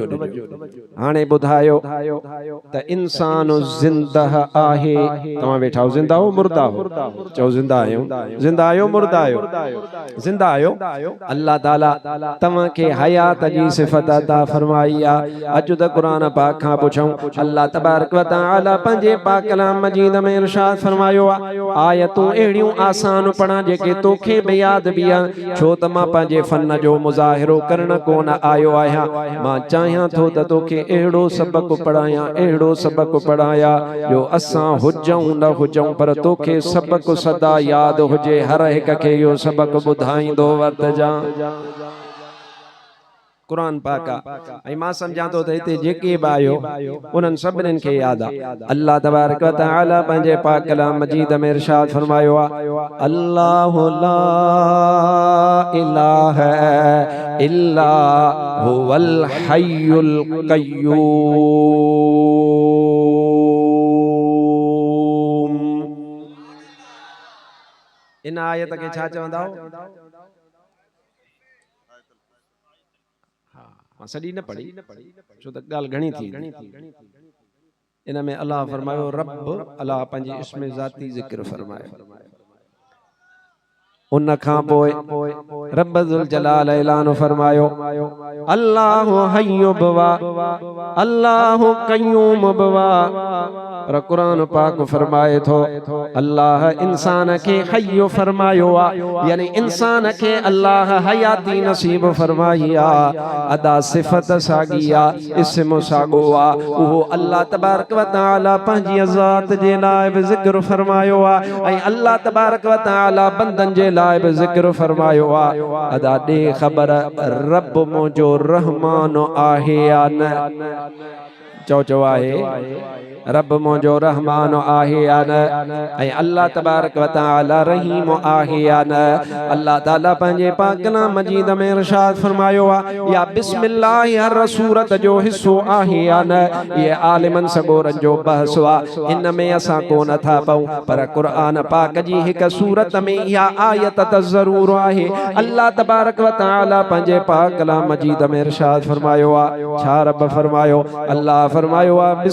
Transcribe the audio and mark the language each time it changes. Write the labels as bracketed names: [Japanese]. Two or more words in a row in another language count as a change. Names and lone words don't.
[Sindhi] ॾिजो हाणे ॿुधायो त इंसान ज़िंदह आहे तव्हां वेठा हो ज़िंदा हो मुर्दा हो चओ ज़िंदा आहियो मुर्दा आहियो ज़िंदा आहियो अल्लाह ताला तव्हांखे हयात जी सिफ़त अता फरमाई आहे अॼु त क़ुरान पाक खां पुछूं [Arabic] الله تبارك وتعالى [Sindhi] पंहिंजे पाक कलाम मजीद में इरशाद फरमायो आहे आयतूं अहिड़ियूं आसान पढ़ा जेके तोखे बि यादि बि आहे छो त मां पंहिंजे फन जो मुज़ाहिरो करण कोन आयो आहियां मां चाहियां थो त तोखे अहिड़ो सबक़ पढ़ायां अहिड़ो सबक़ पढ़ायां जो असां हुजूं न हुजूं पर तोखे सबक़ सदा यादि हुजे हर हिक खे इहो सबक़ ॿुधाईंदो वरितजां कुरान पाक ऐं मां सम्झां थो त हिते जेके बि आयो उन्हनि सभिनीनि खे यादि आहे [Arabic] الله تبارك وتعالى [Sindhi] पंहिंजे पाक कलाम मजीद में इरशाद फरमायो आहे [Arabic] الله لا إله إلا هو الحي القيوم [Sindhi] इन आयत खे छा चवंदा हो सॼी न पढ़ी छो त ॻाल्हि घणी थी इन में अल्लाह फरमायो रब अल्लाह पंहिंजे इस्म ज़ाती ज़िक्र फरमायो उन खां पोइ रब ज़ुल जलाल ऐलान फरमायो अल्लाहु हय्यु बवा अल्लाहु क़य्यूम बवा पर कुरान पाक फरमाए थो अल्लाह इंसान के हय्यु फरमायो आ यानी इंसान के अल्लाह हयाती नसीब फरमाई आ अदा सिफत सागी आ इस्म सागो आ वो [Arabic] الله تبارك وتعالى [Sindhi] पंहिंजी ज़ात जे लाइ बि ज़िक्र फरमायो आ ऐं [Arabic] الله تبارك وتعالى [Sindhi] बंदन जे लाइ बि ज़िक्र फरमायो आ अदा दे ख़बर रब मुंहिंजो रहमान आहे या न चओ चओ आहे रब मुंहिंजो रहमान आहे या न ऐं [Arabic] الله تبارك و [Sindhi] तआला रहीम आहे या न अल्लाह ताला पंहिंजे पाक कलाम मजीद में इरशाद फरमायो आहे या बिस्मिल्लाह हर सूरत जो हिस्सो आहे या न ये आलिमन सगोरन जो बहस आहे इन में असां कोन था पऊं पर क़ुरान पाक जी हिक सूरत में इहा आयत त ज़रूर आहे [Arabic] الله تبارك وتعالى [Sindhi] पंहिंजे पाक कलाम मजीद में इरशाद फरमायो आहे छा रब फरमायो अल्लाह फरमायो आहे